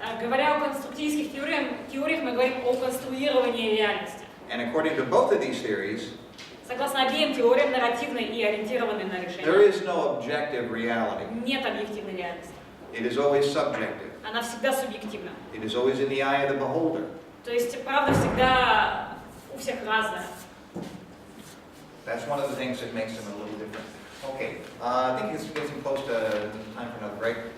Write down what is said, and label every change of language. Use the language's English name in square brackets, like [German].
[Russian] Говоря о конструктивистских теориях, мы говорим о конструировании реальности. [English] And according to both of these theories, [Russian] Согласно обеим теориям, нарративной и ориентированной на [English] there [Russian] решение, [English] is no objective reality. [Russian] нет объективной реальности. [English] It is always subjective. [Russian] Она всегда субъективна. [English] It is always in the eye of the beholder. [Russian] То есть правда всегда у всех разная. [English] That's one of the things that makes them a little different. Okay, I think it's getting close to time for another break.